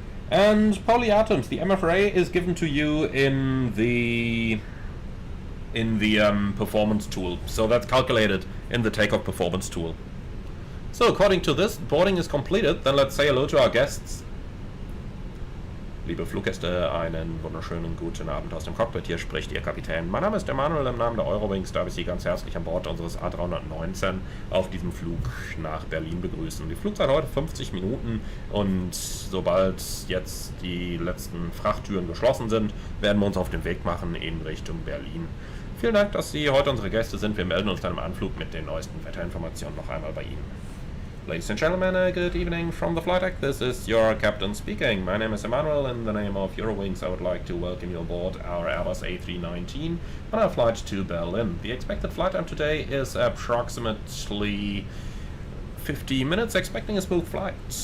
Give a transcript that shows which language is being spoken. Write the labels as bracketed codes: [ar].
[en] And polyatoms, the MFRA is given to you in the performance tool. So that's calculated in the takeoff performance tool. So according to this, boarding is completed. Then let's say hello to our guests. [de] Liebe Fluggäste, einen wunderschönen guten Abend aus dem Cockpit. Hier spricht Ihr Kapitän. Mein Name ist Emanuel im Namen der Eurowings. Darf ich Sie ganz herzlich an Bord unseres A319 auf diesem Flug nach Berlin begrüßen. Die Flugzeit heute 50 Minuten und sobald jetzt die letzten Frachttüren geschlossen sind, werden wir uns auf den Weg machen in Richtung Berlin. Vielen Dank, dass Sie heute unsere Gäste sind. Wir melden uns dann im Anflug mit den neuesten Wetterinformationen noch einmal bei Ihnen. [en] Ladies and gentlemen, good evening from the flight deck. This is your captain speaking. My name is Emanuel. In the name of Eurowings, I would like to welcome you aboard our Airbus A319 on our flight to Berlin. The expected flight time today is approximately 50 minutes, expecting a smooth flight.